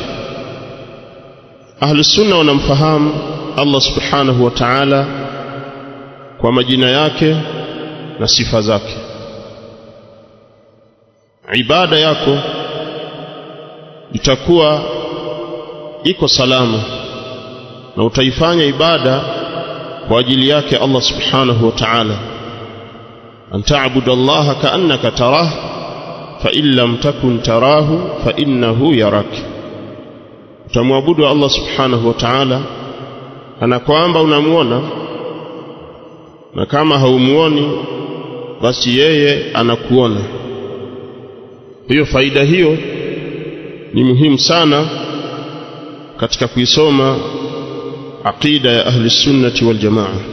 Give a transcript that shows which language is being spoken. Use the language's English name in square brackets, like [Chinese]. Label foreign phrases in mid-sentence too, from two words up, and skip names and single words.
[Swahili] Ahlusunnah wanamfahamu [Arabic] الله سبحانه وتعالى [Swahili] kwa majina yake na sifa zake. Ibada yako itakuwa iko salama na utaifanya ibada kwa ajili yake [Arabic] الله سبحانه وتعالى. أن تعبد الله كأنك تراه فإن لم تكن تراه فإنه يراك. [Swahili] Utamwabudu [Arabic] الله سبحانه وتعالى [Swahili] kana kwamba unamuona, na kama haumuoni basi yeye anakuona. Hiyo faida hiyo ni muhimu sana katika kuisoma aqida ya [Arabic] أهل السنة والجماعة.